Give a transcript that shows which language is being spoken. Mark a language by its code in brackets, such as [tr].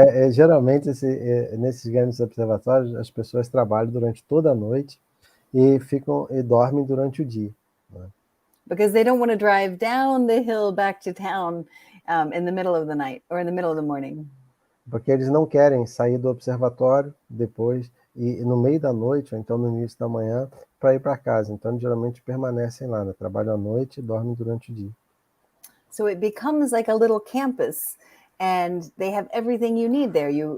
[pt] Geralmente, nesses grandes observatórios, as pessoas trabalham durante toda a noite e dormem durante o dia. Né? [en] Because they don't want to drive down the hill back to town in the middle of the night or in the middle of the morning. [pt] Porque eles não querem sair do observatório depois e no meio da noite, ou então no início da manhã, para ir para casa. Então, eles geralmente permanecem lá, né? Trabalham à noite e dormem durante o dia. [en] So it becomes like a little campus, and they have everything you need there.